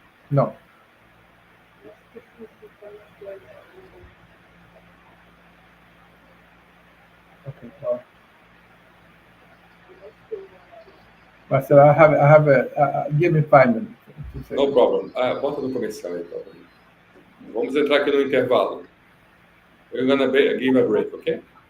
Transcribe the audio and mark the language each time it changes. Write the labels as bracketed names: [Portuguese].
[English] No. Okay, well. Marcello, I have a give me 5 minutes. No problem. [Portuguese] Bota no comercial então. Vamos entrar aqui no intervalo. [English] We're gonna give a break, okay?